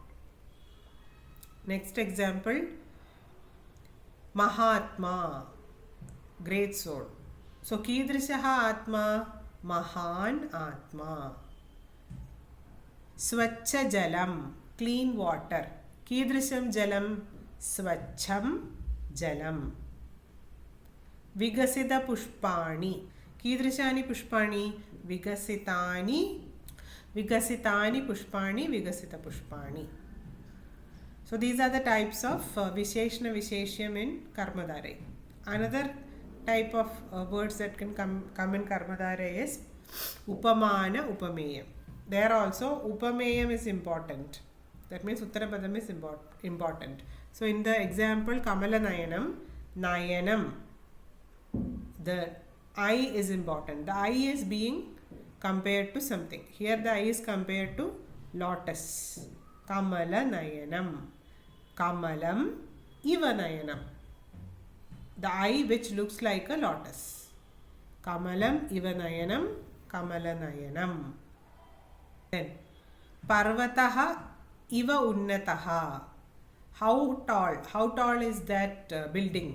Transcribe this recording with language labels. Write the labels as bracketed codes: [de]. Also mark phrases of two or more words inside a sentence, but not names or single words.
[en] Next example. Mahatma. Great soul. So, [sa] कीदृशः आत्मा. महान् आत्मा। स्वच्छ जलम्. [en] Clean water. [sa] कीदृशं जलम्। स्वच्छं जलम्. विकसित पुष्पाणि. कीदृशानि पुष्पाणि। विकसितानि. विकसितानि पुष्पाणि। विकसित पुष्पाणि. [en] So these are the types of [sa] विशेषण विशेष्यम् [en] in Karmadharaya. Another type of words that can come in Karmadharaya is Upamana-Upameya. There also Upameyam is important. That means Uttarapadam is important. So in the example Kamalanayanam, Nayanam, the I is important. The I is being compared to something. Here the I is compared to lotus. [sa] कमलनयनम्। कमलम् इवनयनम्. [en] The I which looks like a lotus. [sa] कमलम् इवनयनम्। कमलनयनम्. Then पर्वतः इव उन्नतः. [en] How tall is that building?